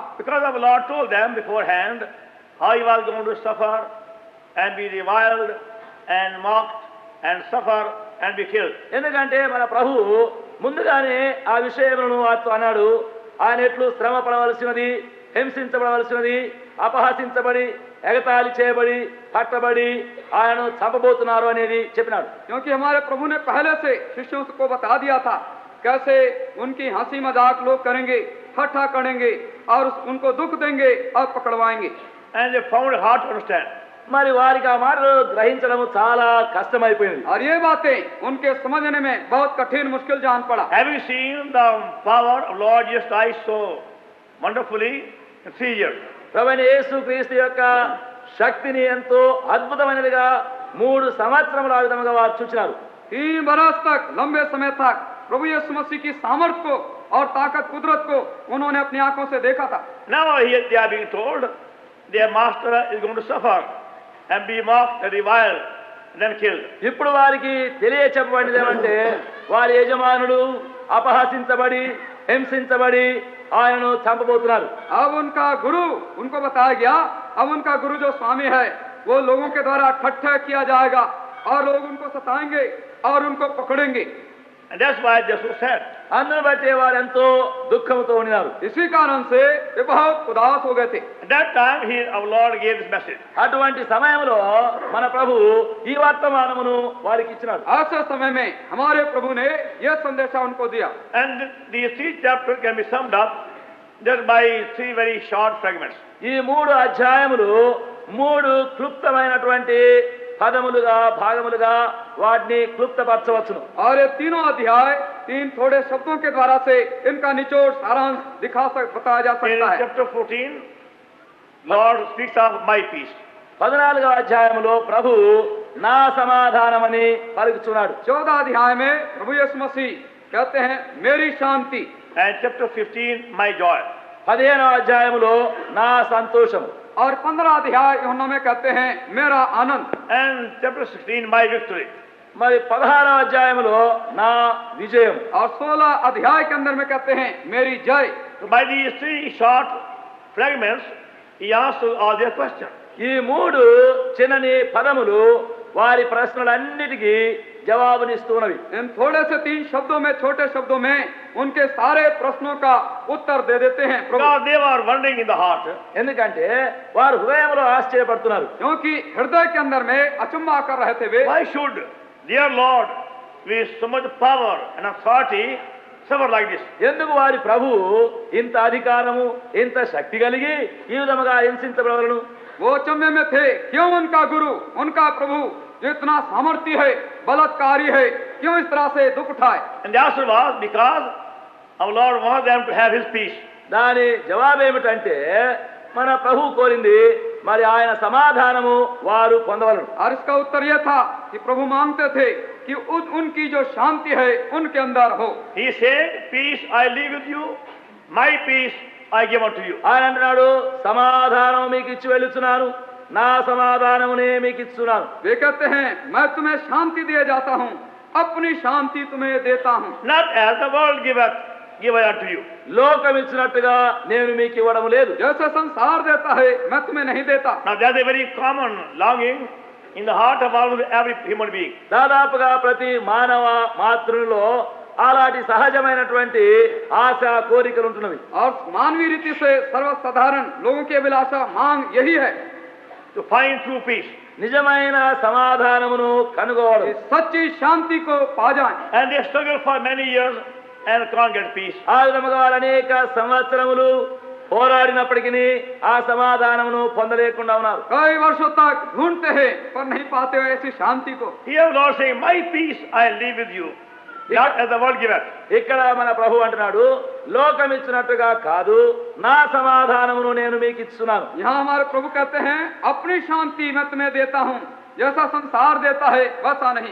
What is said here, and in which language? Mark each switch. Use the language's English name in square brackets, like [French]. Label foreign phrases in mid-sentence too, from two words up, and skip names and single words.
[English] Because our Lord told them beforehand how He was going to suffer and be reviled and mocked and suffer and be killed. [Telugu] ఎందుకంటే మన ప్రభు ముందుగానే ఆ విషయములను వారితో అన్నాడు. ఆయన ఎట్లు శ్రమ పడవలసినది, హింసించబడవలసినది, అపహసించబడి ఎగతాళి చేయబడి పట్టబడి ఆయనను చంపబోతున్నారు అనేది చెప్పినాడు. [Hindi] क्योंकि हमारे प्रभु ने पहले से शिष्यों को बता दिया था कैसे उनकी हंसी मजाक लोग करेंगे, ठट्ठा करेंगे और उनको दुख देंगे और पकड़वाएंगे। [English] And they found it hard to understand. [Telugu] మరి వారికి ఆ మాటలు గ్రహించడం చాలా కష్టమైపోయింది. [Hindi] और ये बातें उनके समझने में बहुत कठिन मुश्किल जान पड़ा। [English] Having seen the power of Lord Jesus Christ so wonderfully in 3 years, [Telugu] ప్రభువైన యేసు క్రీస్తు యొక్క శక్తిని ఎంతో అద్భుతమైనదిగా 3 సంవత్సరముల ఆ విధముగా వారు చూచినారు. [Hindi] 3 बरस तक, लंबे समय तक प्रभु यीशु मसीह की सामर्थ को और ताकत कुदरत को उन्होंने अपनी आंखों से देखा था। [English] now they are being told their master is going to suffer and be mocked and reviled and then killed. [Telugu] ఇప్పుడు వారికి తెలియచెప్పబడినది ఏమంటే వారి యజమానుడు అపహసించబడి హింసించబడి ఆయనను చంపబోతున్నారు. [Hindi] अब उनका गुरु, उनको बताया गया, अब उनका गुरु जो स्वामी है वो लोगों के द्वारा ठट्ठा किया जाएगा और लोग उनको सताएंगे और उनको पकड़ेंगे। [English] And that's why they're so sad. [Telugu] అందును బట్టి వారు ఎంతో దుఃఖంతో ఉన్నారు. [Hindi] इसी कारण से वे बहुत उदास हो गए थे। [English] At that time, our Lord gave this message. [Telugu] అటువంటి సమయంలో మన ప్రభు ఈ వర్తమానమును వారికి ఇచ్చినాడు. [Hindi] ऐसे समय में हमारे प्रभु ने यह संदेशा उनको दिया। [English] And these 3 chapters can be summed up just by 3 very short fragments. [Telugu] ఈ 3 అధ్యాయములు 3 క్లుప్తమైనటువంటి పదములుగా భాగములుగా వాటిని క్లుప్తపరచవచ్చును. [Hindi] और ये तीनों अध्याय 3 थोड़े शब्दों के द्वारा से इनका निचोड़ सारांश बताया जा [English] In [Hindi] सकता है। [English] chapter 14, Lord speaks of my peace. [Telugu] 14వ అధ్యాయములో ప్రభు నా సమాధానమని పలుకుచున్నాడు. [Hindi] 14 अध्याय में प्रभु यीशु मसीह कहते हैं मेरी शांति। [English] And chapter 15, my joy. [Telugu] 15వ అధ్యాయములో నా సంతోషము. [Hindi] और 15 अध्याय यूहन्ना में कहते हैं मेरा आनंद। [English] And chapter 16, my victory. [Telugu] మరి 16వ అధ్యాయములో నా విజయం. [Hindi] और 16 अध्याय के अंदर में कहते हैं मेरी जय। [English] So by these 3 short fragments, he answers all their questions. [Telugu] ఈ 3 చిన్నని పదములు వారి ప్రశ్నలన్నిటికీ జవాబునిస్తున్నవి. [Hindi] इन थोड़े से 3 शब्दों में, छोटे शब्दों में उनके सारे प्रश्नों का उत्तर दे देते हैं प्रभु। [English] Because they were wondering in the heart. [Telugu] ఎందుకంటే వారు హృదయంలో ఆశ్చర్యపడుతున్నారు. [Hindi] क्योंकि हृदय के अंदर में अचंभा कर रहे थे वे। [English] Why should their Lord with so much power and authority suffer like this? [Telugu] ఎందుకు వారి ప్రభు ఇంత అధికారము ఇంత శక్తి కలిగి ఈ విధముగా హింసించబడవలను? [Hindi] वो अचंभे में थे, क्यों उनका गुरु, उनका प्रभु जो इतना सामर्थ्य है, बलात्कारी है, क्यों इस तरह से दुख उठाए? [English] And the answer was because our Lord wanted them to have His peace. [Telugu] దాని జవాబు ఏమిటంటే మన ప్రభు కోరింది మరి ఆయన సమాధానము వారు పొందవలను. [Hindi] और इसका उत्तर यह था कि प्रभु मांगते थे कि उनकी जो शांति है उनके अंदर हो। [English] He said, peace I leave with you, my peace I give unto you. [Telugu] ఆయన అంటున్నాడు సమాధానం మీకు ఇచ్చి వెళ్ళుచున్నాను, నా సమాధానమునే మీకు ఇస్తున్నాను. [Hindi] वे कहते हैं मैं तुम्हें शांति दिए जाता हूँ, अपनी शांति तुम्हें देता हूँ। [English] Not as the world giveth, give I unto you. [Telugu] లోకం ఇచ్చినట్టుగా నేను మీకు ఇవ్వడం లేదు. [Hindi] जैसे संसार देता है मैं तुम्हें नहीं देता। [English] Now that's a very common longing in the heart of almost every human being. [Telugu] దాదాపుగా ప్రతి మానవ మాతృలో అలాంటి సహజమైనటువంటి ఆశ కోరికలు ఉంటున్నవి. [Hindi] और मानवीय रीति से सर्वसाधारण लोगों की अभिलाषा मांग यही है [English] To find true peace. [Telugu] నిజమైన సమాధానమును కనుగోవడం. [Hindi] कि सच्ची शांति को पा जाएं। [English] And they struggle for many years and can't get peace. [Telugu] ఆ విధముగా వారు అనేక సంవత్సరములు పోరాడినప్పటికీ ఆ సమాధానమును పొందలేకుండా ఉన్నారు. [Hindi] कई वर्षों तक ढूंढते हैं पर नहीं पाते हो ऐसी शांति को. [English] Here Lord saying, my peace I leave with you, not as the world giveth. [Telugu] ఇక్కడ మన ప్రభు అంటున్నాడు, లోకం ఇచ్చినట్టుగా కాదు, నా సమాధానమును నేను మీకు ఇస్తున్నాను. [Hindi] यहाँ हमारे प्रभु कहते हैं अपनी शांति मैं तुम्हें देता हूँ, जैसा संसार देता है वैसा नहीं.